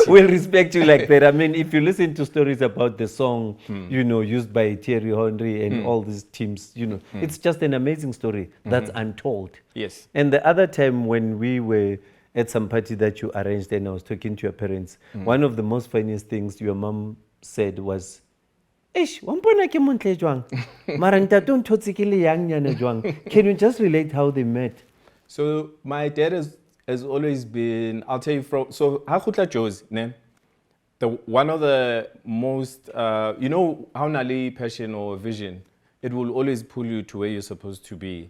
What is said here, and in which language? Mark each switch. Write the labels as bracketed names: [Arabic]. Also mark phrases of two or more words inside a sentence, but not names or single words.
[English] We'll respect you like that. I mean, if you listen to stories about the song, you know, used by Thierry Henry and all these teams, you know, it's just an amazing story that's untold. Yes. And the other time when we were at some party that you arranged and I was talking to your parents, one of the most funniest things your mom said was, Ish, [Southern Sotho] wampona ke montle jwang? Mara ntate o nthotse ke le yang nyana jwang." [English] Can you just relate how they met? So my dad has always been, I'll tell you from, so Hakutla Joe's, ne? One of the most, you know, how Nali passion or vision, it will always pull you to where you're supposed to be.